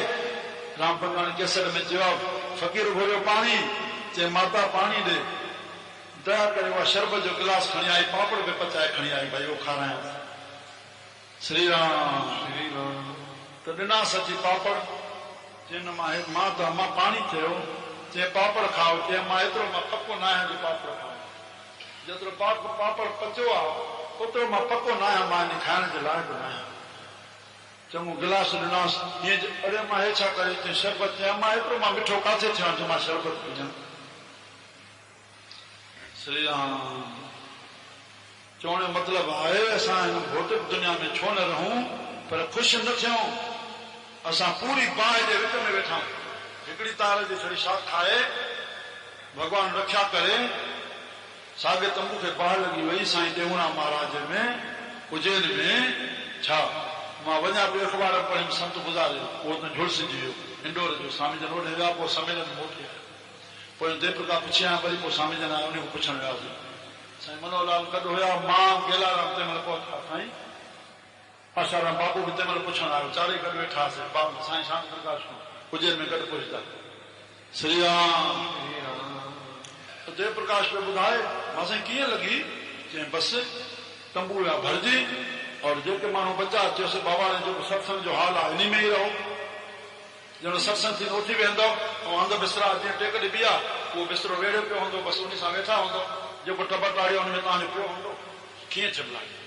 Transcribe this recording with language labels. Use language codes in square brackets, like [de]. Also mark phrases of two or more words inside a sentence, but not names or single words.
[sd] राम भॻवान केसर में चयो, फ़क़ीर घुरियो पाणी, चए माता पाणी ॾे, दया करे उहा शरबत जो गिलास खणी आई, पापड़ में पचाए खणी आई, भाई उहो खारायां। श्री राम श्री राम। त ॾिना सची पापड़, चए न मां त मां पाणी चयो, चए पापड़ खाओ, चए मां एतिरो मां पको न आहियां जो पापड़ खाओ, जेतिरो पापड़ पचियो आहे ओतिरो मां पको न आहियां, मां इन खाइण जे लाइक़ु न आहियां। चङो गिलास ॾिनासि, हीअं अड़े मां हे छा करे, चए शरबत, चयां मां एतिरो मां मिठो काथे थियां जो मां शरबत पीजां। श्री राम चवण जो मतिलबु आहे असां हिन भौतिक दुनिया में छो न रहूं, पर ख़ुशि न थियूं। असां पूरी बाहि जे विच में वेठा आहियूं, हिकिड़ी तार जी छड़ी शाख खाए, भॻवानु रक्षा करे, साॻे तंबू खे बाहि लॻी वई साईं टेऊंराम महाराज में उज्जैन में। छा मां वञा पियो अख़बार पढ़ियुमि, संत गुज़ारे उहो त झुलसिजी वियो इंडोर जो, स्वामी जन ओॾे विया, पोइ सम्मेलन मोटी आया, पोइ देवप्रका पुछिया, वरी पोइ स्वामी जन आया, उन खे पुछण वियासीं, साईं मनोहरलाल गॾु हुया, मां गेलाराम तंहिं महिल पहुता, साईं आशाराम बाबू बि तंहिं महिल पुछण आयो, चारई गॾु वेठा हुआसीं, बाबू साईं शांति प्रकाश उज्जैन में गॾु पहुचता। श्री राम देव प्रकाश पे ॿुधाए, मां साईं कीअं लॻी, चई बसि तंबू विया भरिजी, और जेके माण्हू बचा चयोसि बाबा ने जेको सत्संग जो हाल आहे इन में ई रहो, ॼण सत्संग थी उथी वेंदो, ऐं हंधि बिस्तरा जीअं टेक ॾिबी आहे उहो बिस्तरो वेड़े पियो हूंदो, बसि उन सां वेठा हूंदो, जेको टबर टाड़ियो हुन में तव्हांजो पियो हूंदो, कीअं चिमलाए,